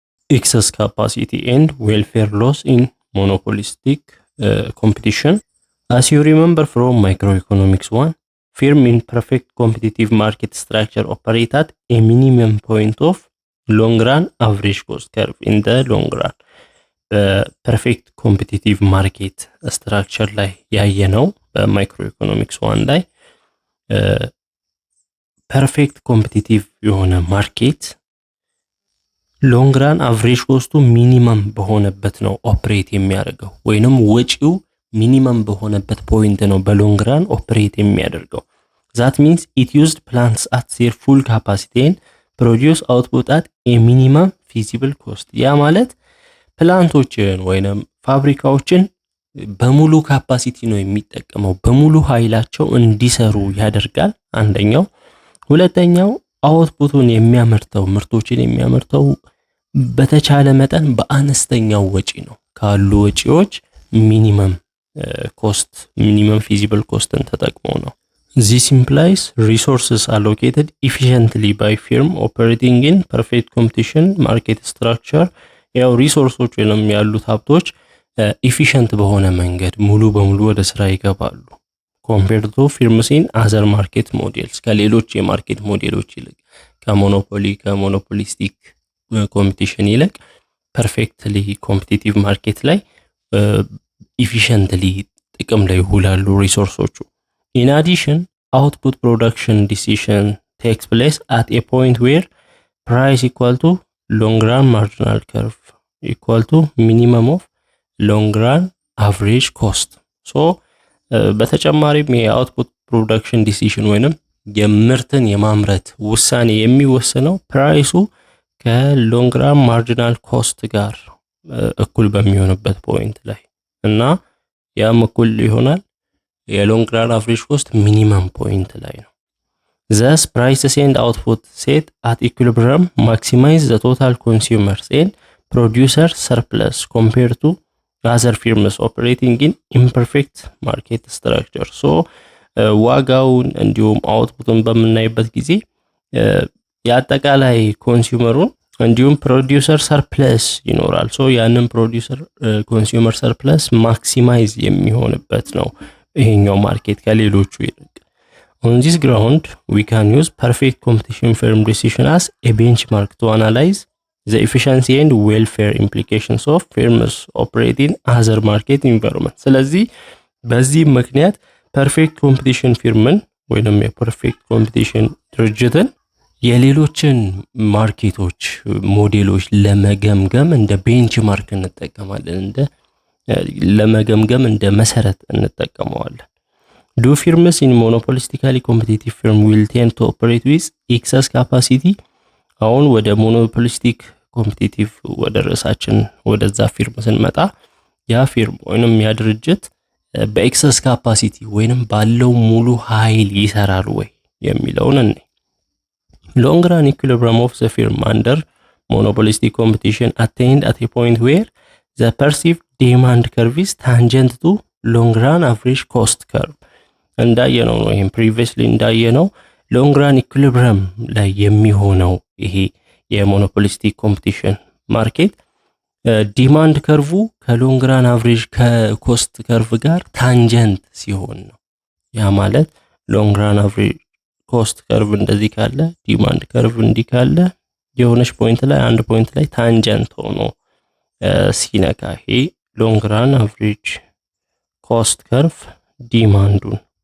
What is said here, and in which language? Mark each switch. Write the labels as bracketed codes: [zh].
[en] excess capacity and welfare loss in monopolistic competition. As you remember from microeconomics 1, firm in perfect competitive market structure operate at a minimum point of long run average cost curve in the long run. [am] በፐርፌክት ኮምፒቲቲቭ ማርኬት ስትራክቸር ላይ ያየነው በማይክሮኢኮኖሚክስ 1 ላይ ፐርፌክት ኮምፒቲቲቭ የሆነ ማርኬት ሎንግ ራን አቨሬጅ ኮስቱ ሚኒመም በሆነበት ነው ኦፕሬት የሚያደርገው ወይንም ወጪው ሚኒመም በሆነበት ፖይንት ነው በሎንግ ራን ኦፕሬት የሚያደርገው። [en] that means it used plants at their full capacity and produce output at a minimum feasible cost. [am] ያ ማለት ፕላንቶችን ወይንም ፋብሪካዎችን በሙሉ ካፓሲቲ ነው የሚጠቀመው፣ በሙሉ ኃይላቸው እንዲሰሩ ያደርጋል አንደኛው። ሁለተኛው አውትፑቱን የሚያመርተው ምርቶችን የሚያመርተው በተቻለ መጠን በአነስተኛው ወጪ ነው። ካሉ ወጪዎች ሚኒመም ኮስት ሚኒመም ፊዚብል ኮስትን ተጠቅሞ ነው። [en] This implies resources allocated efficiently by firm operating in perfect competition market structure. [am] ያው ሪሶርሶች ወይንም ያሉት ሀብቶች ኢፊሽንት በሆነ መንገድ ሙሉ በሙሉ ወደ ስራ ይገባሉ። [en] compared to firms in other market models [am] ከሌሎች የማርኬት ሞዴሎች ይልቅ ከሞኖፖሊስቲክ ኮምፒቲሽን ይልቅ ፐርፌክትሊ ኮምፒቲቲቭ ማርኬት ላይ ኢፊሽንትሊ ጥቅም ላይ ይውላሉ ሪሶርሶቹ። [en] In addition, output production decision takes place at a point where price equal to long run marginal curve equal to minimum of long run average cost. [am] So በተጨማሪም የአውትፑት ፕሮዳክሽን ዲሲዥን ወይንም የምርትን የማምረት ውሳኔ የሚወሰነው ፕራይሱ ከሎንግ ራን ማርጂናል ኮስት ጋር እኩል በሚሆንበት ፖይንት ላይ እና ያም እኩል ይሆናል የሎንግ ራን አቨሬጅ ኮስት ሚኒመም ፖይንት ላይ ነው። [en] Thus prices and output set at equilibrium maximize the total consumers and producer surplus compared to other firms operating in imperfect market structure. [am] So ዋጋውን እንዲሁም አውትፑትን በምናይበት ጊዜ የአጠቃላይ ኮንሱመሩን እንዲሁም ፕሮዲዩሰር ሰርፕለስ ይኖራል። ሶ ያንን ፕሮዲዩሰር ኮንሱመር ሰርፕለስ ማክሲማይዝ የሚሆንበት ነው ይሄኛው ማርኬት ከሌሎቹ ይልቅ። [en] On this ground, we can use perfect competition firm decision as a benchmark to analyze the efficiency and welfare implications of firms operating other market environment. [am] ስለዚህ በዚህ ምክንያት ፐርፌክት ኮምፒቲሽን ፊርምን ወይንም የፐርፌክት ኮምፒቲሽን ድርጅትን የሌሎችን ማርኬቶች ሞዴሎች ለመገምገም እንደ ቤንችማርክ እንጠቀማለን፣ ለመገምገም እንደ መሰረት እንጠቀመዋለን። [en] Do firms in monopolistically competitive firm will tend to operate with excess capacity? [am] አሁን ወደ ሞኖፖሊስቲክ ኮምፒቲቲቭ ወደ ርዕሳችን ወደዛ ፊርም ስንመጣ ያ ፊርም ወይንም ያ ድርጅት በኤክሰስ ካፓሲቲ ወይንም ባለው ሙሉ ኃይል ይሰራል ወይ የሚለውን እንይ። [en] Long run equilibrium of the firm under monopolistic competition attained at a point where the perceived demand curve is tangent to long run average cost curve. [am] እንዳየነው ነው ይሄን previously እንዳየነው ሎንግ ራን ኢኩሊብሪየም ላይ የሚሆነው ይሄ የሞኖፖሊስቲክ ኮምፒቲሽን ማርኬት ዲማንድ ከርቭ ከሎንግ ራን አቨሬጅ ከኮስት ከርቭ ጋር ታንጀንት ሲሆን ነው። ያ ማለት ሎንግ ራን አቨሬጅ ኮስት ከርቭ እንደዚህ ካለ ዲማንድ ከርቭ እንዲህ ካለ የሆነች ፖይንት ላይ አንድ ፖይንት ላይ ታንጀንት ሆኖ ሲነካ ይሄ ሎንግ ራን አቨሬጅ ኮስት ከርቭ ዲማንዱን